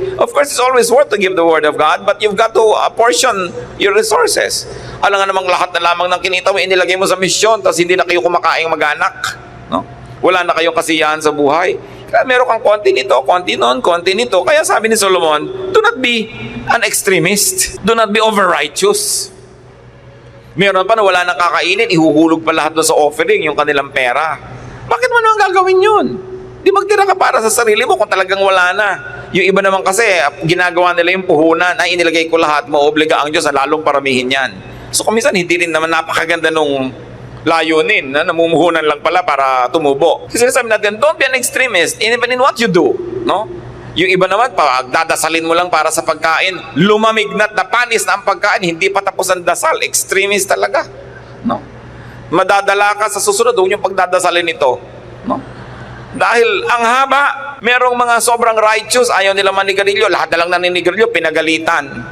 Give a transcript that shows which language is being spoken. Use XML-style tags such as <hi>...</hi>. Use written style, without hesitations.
<en>Of course, it's always worth to give the Word of God, but you've got to apportion your resources.</en> <tl>Alam nga namang lahat na lamang ng kinita mo, inilagay mo sa misyon, tapos hindi na kayo kumakaing mag-anak. No? Wala na kayong kasiyahan sa buhay. Kaya meron kang konti nito, konti noon, konti nito. Kaya sabi ni Solomon,</tl> <en>do not be an extremist. Do not be over-righteous.</en> <tl>Meron pa na wala nang kakainin, ihuhulog pa lahat doon sa offering, yung kanilang pera. Bakit mo naman gagawin yun? Di magtira ka para sa sarili mo kung talagang wala na. Yung iba naman kasi, ginagawa nila yung puhunan, ay inilagay ko lahat, maobliga ang Diyos na lalong paramihin yan. So kung minsan, hindi rin naman napakaganda nung layunin na namumuhunan lang pala para tumubo. Kasi sinasabi natin,</tl> <en>don't be an extremist even in what you do.</en> <tl>No? Yung iba naman, pag dadasalin mo lang para sa pagkain, lumamignat na panis na ang pagkain, hindi pa tapos ang dasal. Extremist talaga. No? Madadala ka sa susunod, huwag yung pagdadasalin ito. No? Dahil ang haba, merong mga sobrang righteous, ayaw nila manigarilyo, lahat na lang naninigarilyo, pinagalitan.</tl>